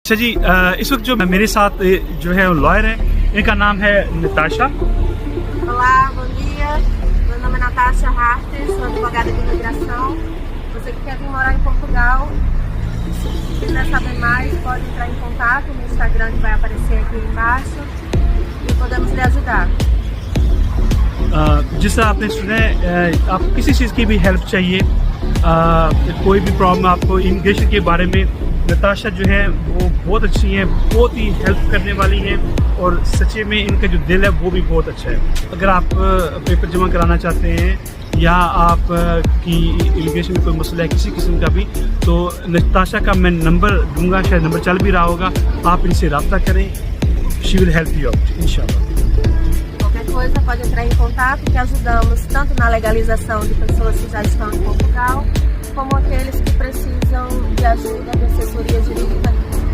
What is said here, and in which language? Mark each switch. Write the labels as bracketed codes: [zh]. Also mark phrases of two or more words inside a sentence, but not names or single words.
[hi] अच्छा जी, इस वक्त जो मेरे साथ जो है लॉयर है, इनका नाम है नताशा। [pt] Olá, bom dia. Meu nome é Natasha Harter, sou advogada de imigração. Você que quer vir morar em Portugal, se quiser saber mais, pode entrar em contato no Instagram que vai aparecer aqui embaixo e podemos lhe ajudar. [hi] जिस तरह आपने सुना है, आप किसी चीज़ की भी हेल्प चाहिए, कोई भी प्रॉब्लम आपको इमिग्रेशन के बारे में, नताशा जो है वो बहुत अच्छी है, बहुत ही हेल्प करने वाली है और सच्चे में इनका जो दिल है वो भी बहुत अच्छा है। अगर आप पेपर जमा कराना चाहते हैं या आप की इमिग्रेशन में कोई मसला है किसी किस्म का भी, तो नताशा का मैं नंबर दूंगा, शायद नंबर चल भी रहा होगा, आप इनसे रब्ता करें। [en] She will help you out inshallah. [pt] Qualquer coisa pode entrar em contato, que ajudamos tanto na legalização de pessoas que já estão em Portugal, como aqueles que precisam de ajuda de assessoria jurídica